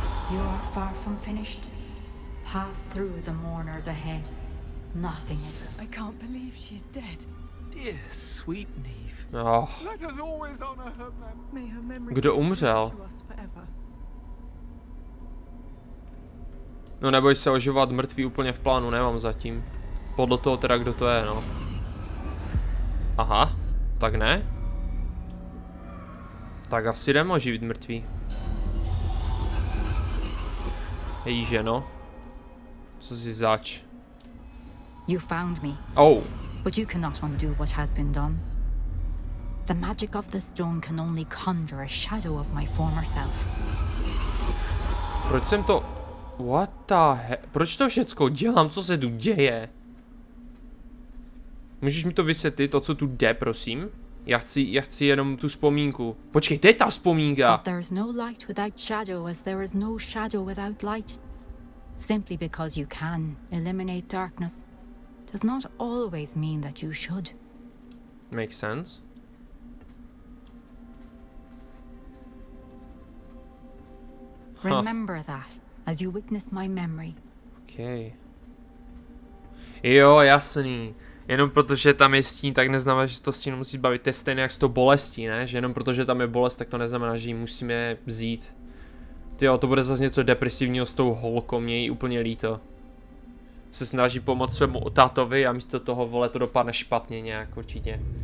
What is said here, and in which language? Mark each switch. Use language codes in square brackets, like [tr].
[en] You are far from finished. Pass through the mourners ahead. Nothing is. I can't believe she's dead. Dear sweet Neve. Oh. Let us always honor her May her memory [cs] Kdo umřel? [en] to us forever. [cs] No neboj se oživovat mrtví úplně v plánu, nemám zatím. Podle toho teda, kdo to je, no. Aha, tak ne? Tak asi jdeme oživit mrtví. Hej, ženo. Co jsi zač? [en] You found me. Oh. But you cannot undo what has been done. The magic of the stone can only conjure a shadow of my former self. [cs] Proč jsem to... [en] What the heck? [cs] Proč to všecko dělám? Co se tu děje? Můžeš mi to vysvětlit, to, co tu jde, prosím? Já chci jenom tu vzpomínku. Počkej, to je ta vzpomínka! [en] But there is no light without shadow, as there is no shadow without light. Simply because you can eliminate darkness does not always mean that you should. Makes sense. Remember that as you witness my memory. [cs] Okay. Jo, jasný. Jenom protože tam je stín, tak neznamená, že to stín musí bavit. To je stejné jak s tou bolestí, ne? Že jenom protože tam je bolest, tak to neznamená, že ji musíme vzít. Tyjo, to bude zase něco depresivního s tou holkou, mě jí úplně líto. Se snaží pomoct svému tátovi a místo toho, vole, to dopadne špatně nějak určitě.